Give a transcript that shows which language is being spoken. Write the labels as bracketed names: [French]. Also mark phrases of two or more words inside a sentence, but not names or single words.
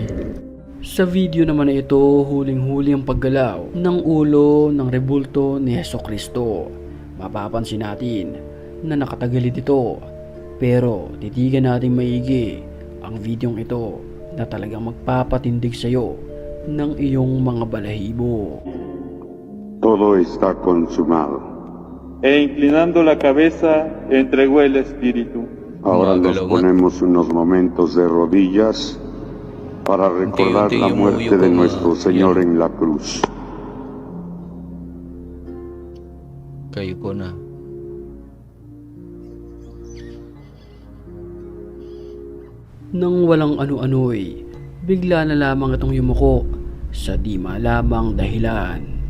[Filipino] Sa video naman na ito, huling-huli ang paggalaw ng ulo ng rebulto ni Hesukristo. Mapapansin natin na nakatagilid ito, pero titigan natin maigi ang videong ito na talagang magpapatindig sa iyo ng iyong mga balahibo. [Spanish] Todo está consumado. E inclinando la cabeza, entregó el espíritu. Ahora nos [Filipino] Gumagalaw nga. [Spanish] ponemos unos momentos de rodillas para recordar [Filipino] Unti-unti [Spanish] la muerte [Filipino] yumuyo [Spanish] de [Filipino] ko, [Spanish] nuestro Señor en la cruz. [Filipino] Kayo ko na. Nang walang ano-ano'y, bigla na lamang itong yumuko sa di malamang dahilan.